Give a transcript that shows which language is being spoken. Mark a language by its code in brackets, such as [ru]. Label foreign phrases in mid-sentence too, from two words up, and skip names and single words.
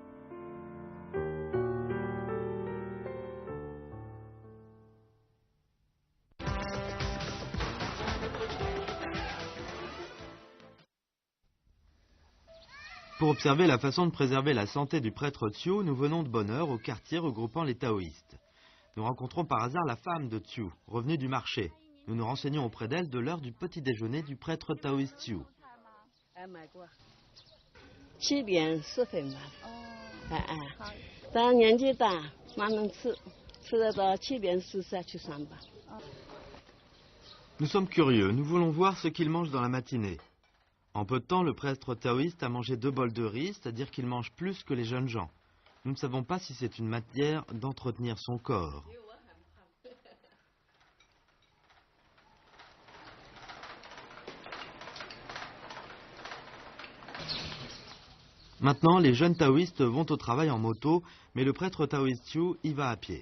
[fr] Pour observer la façon de préserver la santé du prêtre Tiu, nous venons de bonne heure au quartier regroupant les taoïstes. Nous rencontrons par hasard la femme de Tiu, revenue du marché. Nous nous renseignons auprès d'elle de l'heure du petit déjeuner du prêtre taoïste Tiu. [zh] 7点10分吧。但年纪大，慢慢吃，吃得到7点10才去上班。 [fr] Nous sommes curieux, nous voulons voir ce qu'il mange dans la matinée. En peu de temps, le prêtre taoïste a mangé 2 bols de riz, c'est-à-dire qu'il mange plus que les jeunes gens. Nous ne savons pas si c'est une manière d'entretenir son corps. Maintenant, les jeunes taoïstes vont au travail en moto, mais le prêtre taoïste Tiu y va à pied.